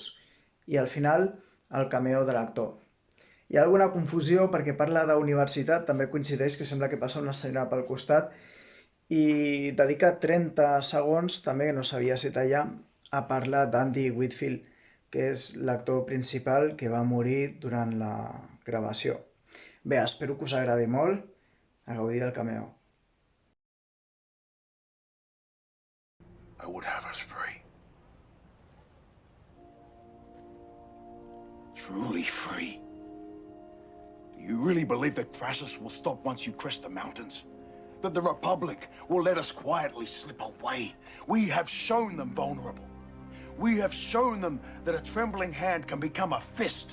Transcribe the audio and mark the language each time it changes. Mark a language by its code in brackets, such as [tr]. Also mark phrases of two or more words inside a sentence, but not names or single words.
[ca] I al final, el cameo de l'actor. Hi ha alguna confusió perquè parla d'universitat, també coincideix que sembla que passa una escena pel costat, i dedica 30 segons, també no sabia si tallar, a parlar d'Andy Whitfield, que és l'actor principal que va morir durant la gravació. Bé, espero que us agradi molt, a gaudir del cameo. [en] I would have us free. Truly free. Do you really believe that Crassus will stop once you crest the mountains? That the Republic will let us quietly slip away? We have shown them vulnerable. We have shown them that a trembling hand can become a fist.